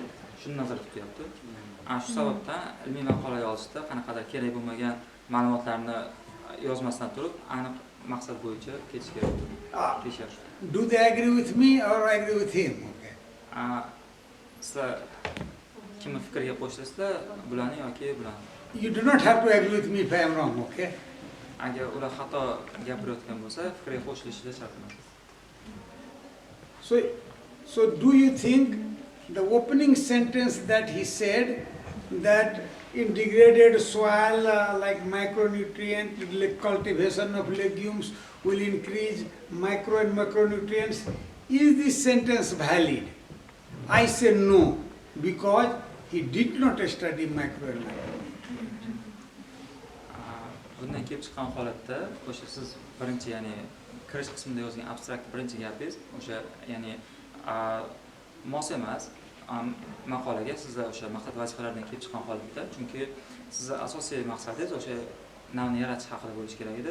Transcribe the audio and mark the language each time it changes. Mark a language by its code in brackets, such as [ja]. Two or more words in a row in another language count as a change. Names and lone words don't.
[uz] Shuni nazarda tutyapti. Shu sababdan ilmiy maqolaga olishda qanaqadir kerak bo'lmagan ma'lumotlarni yozmasdan turib, aniq maqsad bo'yicha ketish kerak. [en] Do they agree with me or I agree with him? Okay. [uz] Sizlar kimni fikriga qo'shasizlar, bularni yoki bularni? [en] You do not have to agree with me if I am wrong, okay? [uz] Agar ular xato gapirayotgan bo'lsa, fikriga qo'shilishida shart emas. [en] So do you think the opening sentence that he said that in degraded soil like micronutrient cultivation of legumes will increase micro and macronutrients, is this sentence valid? I say no, because he did not study micro and macronutrients. [uz] Bundan kelib chiqqan holatda o'sha siz birinchi, ya'ni kirish qismida yozgan abstrakt birinchi gapingiz o'sha, ya'ni mos emas maqolaga sizlar o'sha maqsad vazifalaridan kelib chiqqan holatda, chunki sizni asosiy maqsadingiz o'sha navni yaratish haqida bo'lishi kerak edi.